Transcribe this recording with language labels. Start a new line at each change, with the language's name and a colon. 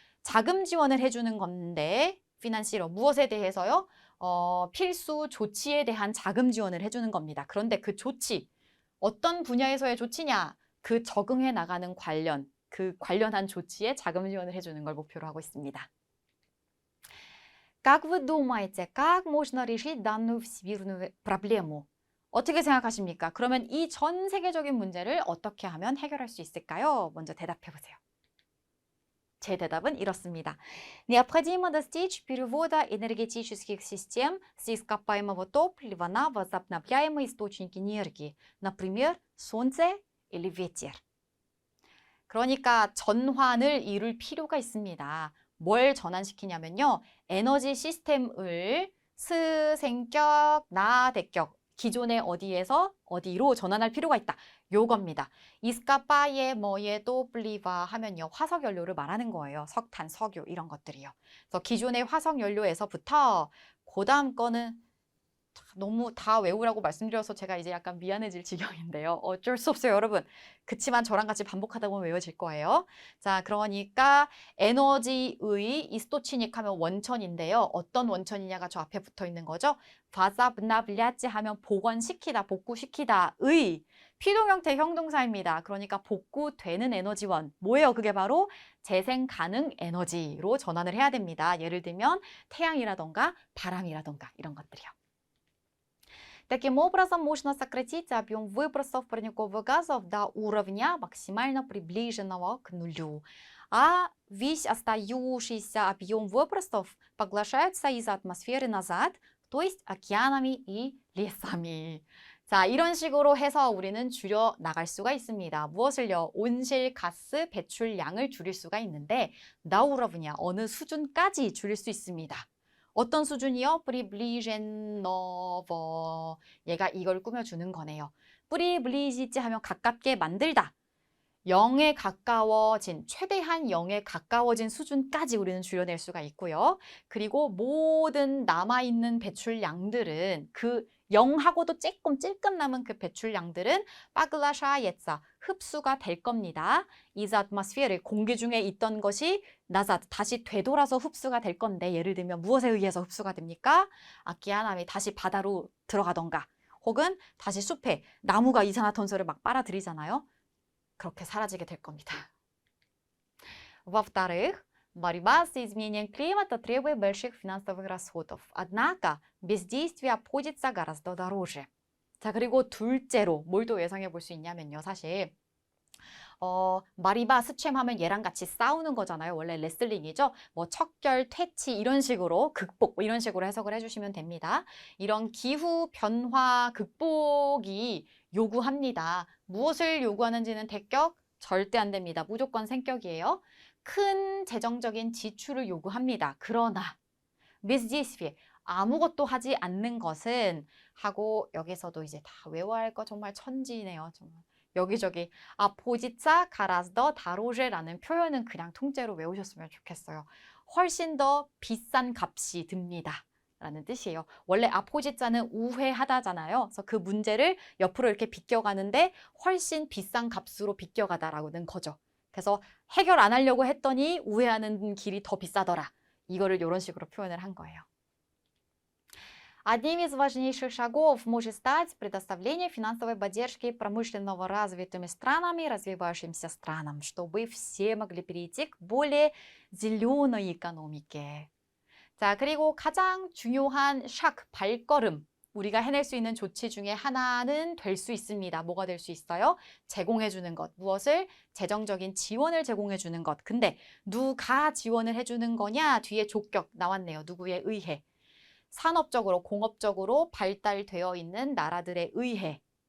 Korean: 자금 지원을 해주는 건데, 피난시로 무엇에 대해서요? 필수 조치에 대한 자금 지원을 해주는 겁니다. 그런데 그 조치, 어떤 분야에서의 조치냐? 그 적응해 나가는 그 관련한 조치에 자금 지원을 해주는 걸 목표로 하고 있습니다.
Russian: Как вы думаете, как можно решить данную всемирную проблему?
Korean: 어떻게 생각하십니까? 그러면 이 전 세계적인 문제를 어떻게 하면 해결할 수 있을까요? 먼저 대답해 보세요. 제 대답은 이렇습니다.
Russian: Необходимо достичь перевода энергетических систем с ископаемого топлива на возобновляемые источники энергии, например, солнце или ветер.
Korean: 그러니까 전환을 이룰 필요가 있습니다. 뭘 전환시키냐면요. 에너지 시스템을 스생격, 나대격, 기존의 어디에서 어디로 전환할 필요가 있다. 요겁니다. 이스카파에 뭐에 또플리바 하면요. 화석연료를 말하는 거예요. 석탄, 석유 이런 것들이요. 그래서 기존의 화석연료에서부터 그 다음 거는 너무 다 외우라고 말씀드려서 제가 이제 약간 미안해질 지경인데요. 어쩔 수 없어요, 여러분. 그치만 저랑 같이 반복하다 보면 외워질 거예요. 자, 그러니까 에너지의 이스토치닉 하면 원천인데요. 어떤 원천이냐가 저 앞에 붙어 있는 거죠. 바사브나블리아치 하면 복원시키다, 복구시키다의 피동 형태 형동사입니다. 그러니까 복구되는 에너지원. 뭐예요? 그게 바로 재생 가능 에너지로 전환을 해야 됩니다. 예를 들면 태양이라던가 바람이라던가 이런 것들이요.
Russian: Таким образом, можно сократить объем выбросов парниковых газов до уровня максимально приближенного к нулю. А весь остающийся объем выбросов поглощается из атмосферы назад, то есть океанами и лесами.
Korean: 자, 이런 식으로 해서 우리는 줄여 나갈 수가 있습니다. 무엇을요? 온실가스 배출량을 줄일 수가 있는데 나 우러브냐 어느 수준까지 줄일 수 있습니다. 어떤 수준이요? 프리블리젠너버. 얘가 이걸 꾸며주는 거네요. 프리블리지지 하면 가깝게 만들다. 0에 가까워진, 최대한 0에 가까워진 수준까지 우리는 줄여낼 수가 있고요. 그리고 모든 남아있는 배출량들은 그 0하고도 찔끔 남은 그 배출량들은 빠글라샤예자 흡수가 될 겁니다. 이즈 아트모스피어를 공기 중에 있던 것이 나사 다시 되돌아서 흡수가 될 건데 예를 들면 무엇에 의해서 흡수가 됩니까? 아키아남이 다시 바다로 들어가던가 혹은 다시 숲에 나무가 이산화탄소를 막 빨아들이잖아요. 그렇게 사라지게 될 겁니다.
Russian: Во-вторых, борьба с изменением климата требует больших финансовых расходов. Однако бездействие обходится гораздо дороже.
Korean: 자, 그리고 둘째로 뭘 또 예상해 볼 수 있냐면요. 사실 마리바 스챔하면 얘랑 같이 싸우는 거잖아요. 원래 레슬링이죠. 뭐 척결, 퇴치 이런 식으로 극복 이런 식으로 해석을 해주시면 됩니다. 이런 기후 변화 극복이 요구합니다. 무엇을 요구하는지는 대격 절대 안 됩니다. 무조건 생격이에요. 큰 재정적인 지출을 요구합니다. 그러나 бездействие 아무것도 하지 않는 것은 하고 여기서도 이제 다 외워야 할 거 정말 천지네요. 정말. 여기저기 포지차 가라스더 다로제라는 표현은 그냥 통째로 외우셨으면 좋겠어요. 훨씬 더 비싼 값이 듭니다. 라는 뜻이에요. 원래 아포지자는 우회하다잖아요. 그래서 그 문제를 옆으로 이렇게 비껴가는데 훨씬 비싼 값으로 비껴가다라는 거죠. 그래서 해결 안 하려고 했더니 우회하는 길이 더 비싸더라. 이거를 이런 식으로 표현을 한 거예요.
Russian: Одним из важнейших шагов может стать предоставление финансовой поддержки промышленно развитыми странами и развивающимся странам, чтобы все могли перейти к более зеленой экономике.
Korean: 자, 그리고 가장 중요한 발걸음, 우리가 해낼 수 있는 조치 중에 하나는 될 수 있습니다. 뭐가 될 수 있어요? 제공해주는 것. 무엇을? 재정적인 지원을 제공해주는 것. 근데 누가 지원을 해주는 거냐? 뒤에 족격 나왔네요. 누구에 의해. 산업적으로, 공업적으로 발달되어 있는 나라들에 의해.